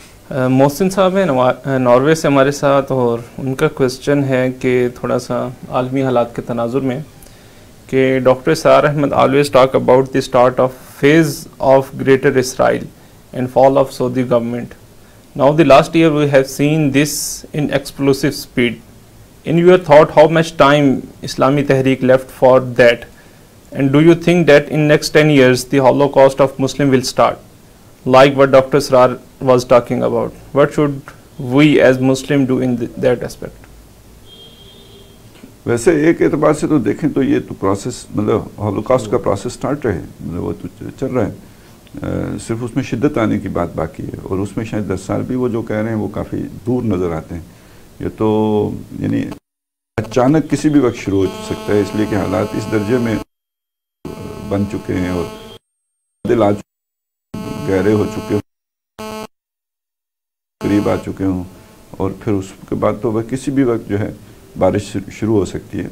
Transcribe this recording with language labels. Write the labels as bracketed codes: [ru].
[ur] محسن صاحب ہیں ناروے سے ہمارے ساتھ, اور ان کا کویسچن ہے کہ تھوڑا سا عالمی حالات کے تناظر میں کہ doctor Israr Ahmad [en] Always talk about the start of phase of greater Israel and fall of Saudi government. Now the last year we have seen this in explosive speed. In your thought, how much time Islami Tehreek left for that? And do you think that in next 10 years the Holocaust of Muslim will start? Like what Dr. Israr was talking about. What should we as Muslim do in that aspect? [ur] ویسے ایک اعتبار سے تو دیکھیں تو یہ تو process مطلب ہولوکاسٹ کا پروسیس سٹارٹ ہے، مطلب وہ تو چل رہا ہے، صرف اس میں شدت آنے کی بات باقی ہے، اور اس میں شاید 10 سال بھی وہ جو کہہ رہے ہیں وہ کافی دور نظر آتے ہیں. یہ تو یعنی اچانک کسی بھی وقت شروع ہو سکتا ہے، اس لیے کہ حالات اس درجے میں بن چکے ہیں اور دل آ گہرے ہو چکے ہوں، قریب آ چکے ہوں، اور پھر اس کے بعد تو وہ کسی بھی وقت جو ہے بارش شروع ہو سکتی ہے.